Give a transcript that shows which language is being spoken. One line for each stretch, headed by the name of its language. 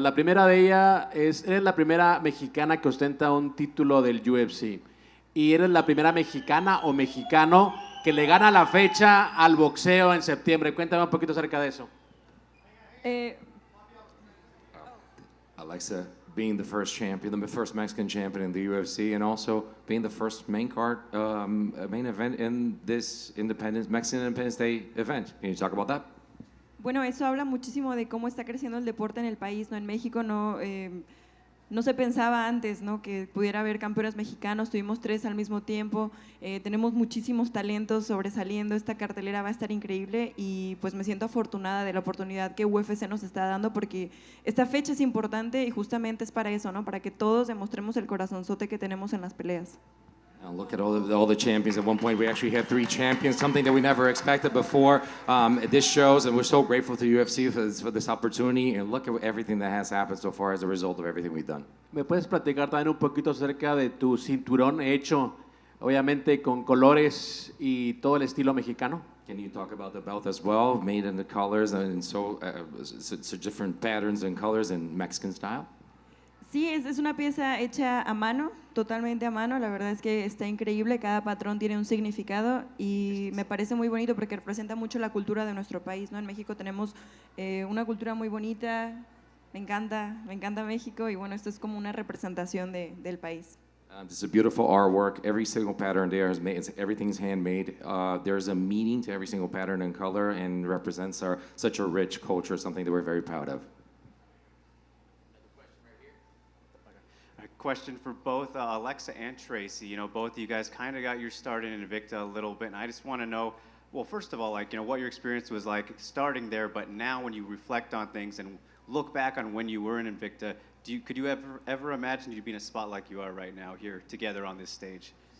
Spanish: La primera de ellas es, eres la primera mexicana que ostenta un título del UFC. Y eres la primera mexicana o mexicano que le gana la fecha al boxeo en septiembre. Cuéntame un poquito acerca de eso.
English: Alexa, being the first champion, the first Mexican champion in the UFC, and also being the first main event in this Mexican Independence Day event. Can you talk about that?
Spanish: Bueno, eso habla muchísimo de cómo está creciendo el deporte en el país, ¿no? En México no se pensaba antes, ¿no?, que pudiera haber campeones mexicanos. Tuvimos 3 al mismo tiempo, tenemos muchísimos talentos sobresaliendo. Esta cartelera va a estar increíble y pues me siento afortunada de la oportunidad que UFC nos está dando, porque esta fecha es importante y justamente es para eso, ¿no?, para que todos demostremos el corazonzote que tenemos en las peleas.
English: Now look at all the champions. At one point, we actually had 3 champions, something that we never expected before. This shows, and we're so grateful to UFC for this opportunity. And look at everything that has happened so far as a result of everything we've done.
Spanish: ¿Me puedes platicar también un poquito acerca de tu cinturón hecho, obviamente, con colores y todo el estilo mexicano?
English: Can you talk about the belt as well, made in the colors and so different patterns and colors in Mexican style?
Spanish: Sí, es una pieza hecha a mano, totalmente a mano. La verdad es que está increíble, cada patrón tiene un significado y me parece muy bonito porque representa mucho la cultura de nuestro país, ¿no? En México tenemos una cultura muy bonita, me encanta México y bueno, esto es como una representación del país.
English: This is a beautiful artwork. Every single pattern there is made. Everything's handmade. There's a meaning to every single pattern and color, and represents such a rich culture, something that we're very proud of. Question for both Alexa and Tracy. You know, both of you guys kind of got your start in Invicta a little bit, and I just want to know, well, first of all, like, you know, what your experience was like starting there, but now when you reflect on things and look back on when you were in Invicta, could you ever imagine you'd be in a spot like you are right now here together on this stage?